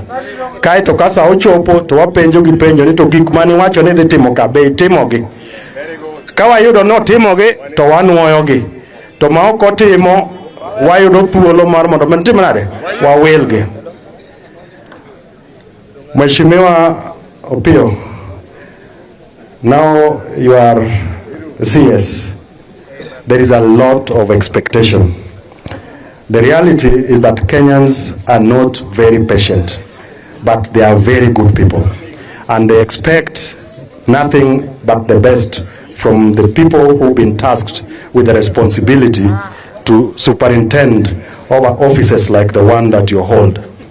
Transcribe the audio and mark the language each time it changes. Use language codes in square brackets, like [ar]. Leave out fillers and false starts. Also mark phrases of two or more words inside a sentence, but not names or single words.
[luo] Kaeto kasa ochopo to wapenjo gi penjo ni to gik mani wacho ni dhi timo ka be itimogi. Ka wayudo no timogi to wanuoyogi, to ma ok otimo wayudo thuolo mar mondo men tim nade wawilgi. [sw] Mheshimiwa Opiyo, [en] now you are CS. There is a lot of expectation. The reality is that Kenyans are not very patient, but they are very good people. And they expect nothing but the best from the people who've been tasked with the responsibility to superintend over offices like the one that you hold.